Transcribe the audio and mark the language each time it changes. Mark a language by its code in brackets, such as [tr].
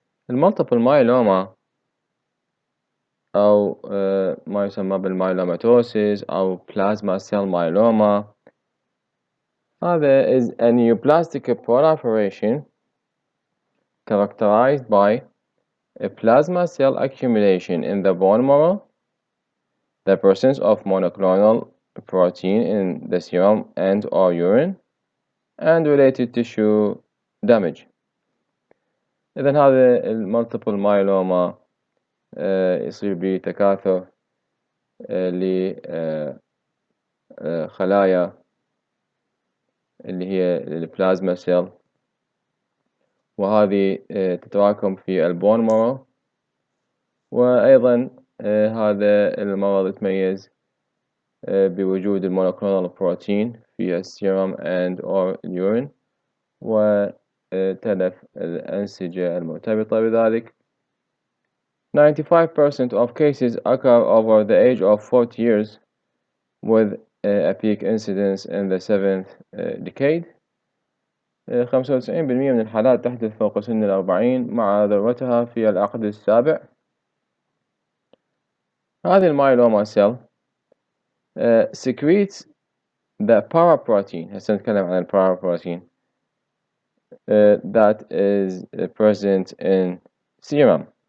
[ar] المالتيبل مايلوما أو ما يسمى بالمايلوماتوسيس أو بلازما سيل مايلوما. هذا [en] is a neoplastic proliferation characterized by a plasma cell accumulation in the bone marrow, the presence of monoclonal protein in the serum and or urine, and related tissue damage. [ar] إذن هذا المالتيبل مايلوما يصير بتكاثر لخلايا اللي هي البلازما سيل، وهذه تتراكم في البون مارو. وأيضا هذا المرض يتميز بوجود المونوكلونال بروتين في السيرم [en] and or [ar] اليورين وتلف الأنسجة المرتبطة بذلك. [en] 95% of cases occur over the age of 40 years with a peak incidence in the 7th decade. [ar] 95% من الحالات تحدث فوق سن 40 مع ذروتها في العقد السابع. هذه المايلوما سيل [en] secretes the paraprotein. [ar] هسه نتكلم عن [en] paraprotein that is present in serum.